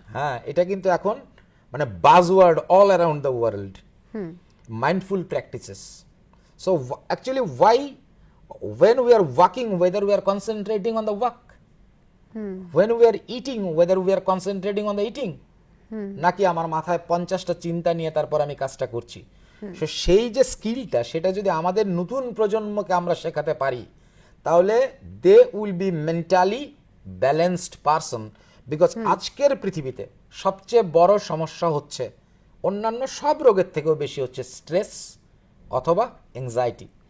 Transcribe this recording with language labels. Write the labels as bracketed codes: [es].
[bn] হ্যাঁ, এটা কিন্তু এখন মানে buzzword [en] All around the world, mindful practices. So actually, why when we are walking, whether we are concentrating on the walk, when we are eating, whether we are concentrating on the eating, [bn] নাকি আমার মাথায় 50টা চিন্তা নিয়ে তারপর আমি কাজটা করছি। So সেই যে স্কিলটা, সেটা যদি আমাদের নতুন প্রজন্মকে আমরা শেখাতে পারি, তাহলে [en] They will be mentally balanced person. [bn] Because আজকের পৃথিবীতে সবচেয়ে বড় সমস্যা হচ্ছে, অন্যান্য সব রোগের থেকেও বেশি হচ্ছে স্ট্রেস অথবা এংজাইটি।